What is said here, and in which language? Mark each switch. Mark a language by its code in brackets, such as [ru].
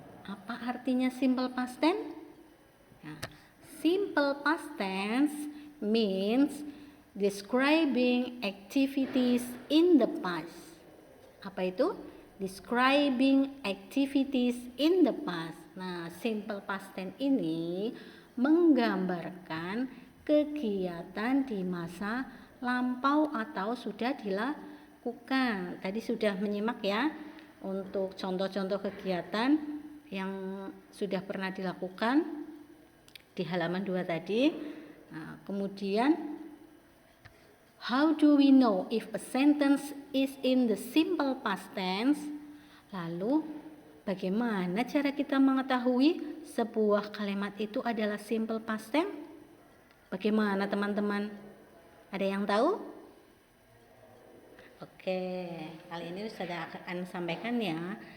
[id] Apa artinya [en] simple past tense? Nah, simple past tense means describing activities in the past. [id] Apa itu? [en] Describing activities in the past. [id] Nah, simple past tense ini menggambarkan kegiatan di masa lampau atau sudah dilakukan. Tadi sudah menyimak ya untuk contoh-contoh kegiatan yang sudah pernah dilakukan di halaman 2 tadi. Nah, kemudian [en] how do we know if a sentence is in the simple past tense? [id] Lalu bagaimana cara kita mengetahui sebuah kalimat itu adalah simple past tense? Bagaimana teman-teman? Ada yang tahu? Oke, kali ini sudah akan sampaikan ya.